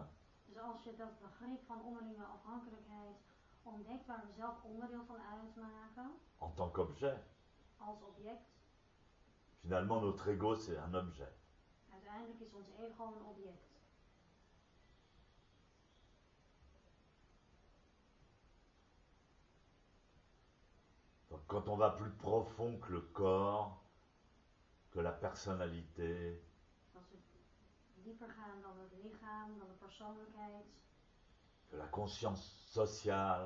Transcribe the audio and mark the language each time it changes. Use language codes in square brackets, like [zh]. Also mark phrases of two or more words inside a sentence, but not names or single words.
[nl] dus als je dat begrip van onderlinge afhankelijkheid ontdekt waar we zelf onderdeel van uitmaken, [fr] en tant qu'objet, [nl] als object, [fr] finalement notre ego c'est un objet. [nl] uiteindelijk is ons ego een object. [fr] Donc quand on va plus profond que le corps, que la personnalité, [nl] Dus als we dieper gaan dan het lichaam, dan de persoonlijkheid, [fr] que la conscience sociale,